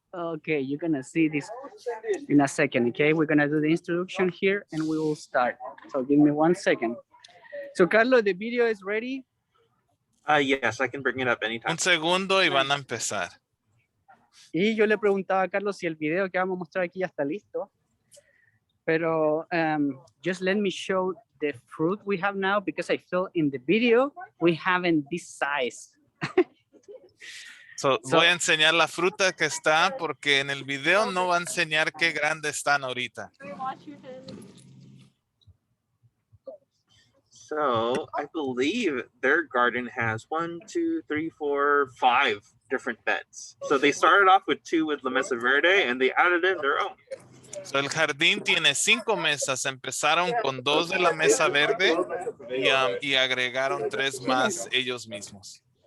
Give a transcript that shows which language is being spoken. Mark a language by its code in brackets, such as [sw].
[en] Okay, you're gonna see this in a second, okay? We're gonna do the introduction here and we will start. So give me 1 second. So Carlos, the video is ready? Yes, I can bring it up anytime. [es] Un segundo y van a empezar. Y yo le preguntaba a Carlos si el video que vamos a mostrar aquí ya está listo. [en] Pero just let me show the fruit we have now because I feel in the video we haven't this size. [es] Voy a enseñar la fruta que está porque en el video no va a enseñar qué grande están ahorita. [en] So I believe their garden has 1, 2, 3, 4, 5 different beds. So they started off with 2 with La Mesa Verde and they added in their own. [es] So el jardín tiene 5 mesas. Empezaron con 2 de la Mesa Verde y agregaron 3 más ellos mismos.